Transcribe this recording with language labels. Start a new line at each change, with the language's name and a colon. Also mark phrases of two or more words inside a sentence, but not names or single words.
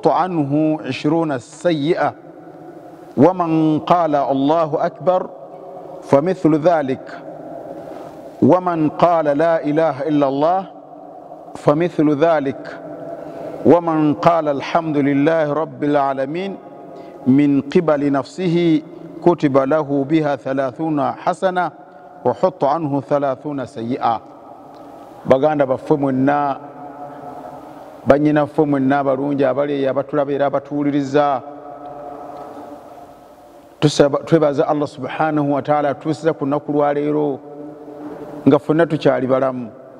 Arabic: عنه 20 سيئة، ومن قال الله أكبر فمثل ذلك، ومن قال لا إله إلا الله فمثل ذلك، ومن قال الحمد لله رب العالمين من قبل نفسه كتب له بها 30 حسنة وحط عنه 30 سيئة.
Ganda: baganda baffe mwenna banyinaffe mwenna abalungi abaleeyi abatulabira abatuwuliriza, twebaza Allah
Arabic: سبحانه وتعالى
Ganda: atuusiza ku lunaku lwaleero nga ffenna tukyali balamu.